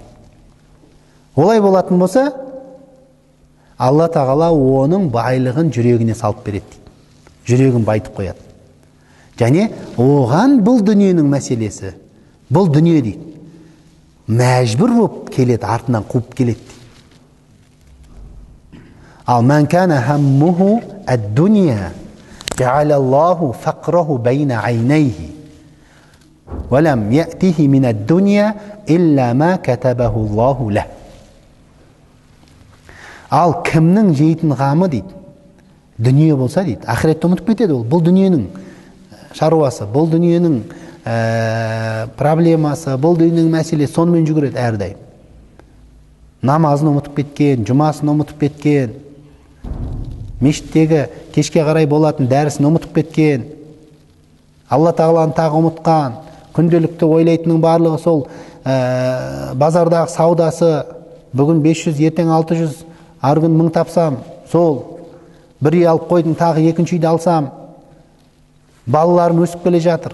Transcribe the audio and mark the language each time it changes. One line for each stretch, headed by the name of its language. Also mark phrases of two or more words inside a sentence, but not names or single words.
Kazakh: Олай болатын болса, Алла Тағала оның байлығын жүрегіне салып береді дейді. Жүрегін байтып қояды. Және оған бұл дүниенің мәселесі, бұл дүние дейді, мәжбүр болып келеді, артынан қуып келеді дейді.
Arabic: Ал من كان همه الدنيا جعل الله فقره بين عينيه ولم يأته من الدنيا إلا ما كتبه الله له.
Kazakh: Ал кімнің жейтін ғамы дейді, дүние болса дейді, ақиретті ұмытып кетеді ол. Бұл дүниенің шаруасы, бұл дүниенің проблемасы, бұл дүниенің мәселесі, сонымен жүгіреді әрдайым. Намазын ұмытып кеткен, жұмасын ұмытып кеткен, мешіттегі кешке қарай болатын дәрісін ұмытып кеткен, Алла Тағаланы тағы ұмытқан, күнделікті ойлайтынның барлығы сол базардағы саудасы, бүгін 500, ертең 600, ар күн 1000 тапсам, сол бір үй алып қойдым, тағы екінші үйді алсам, балаларым өсіп келе жатыр.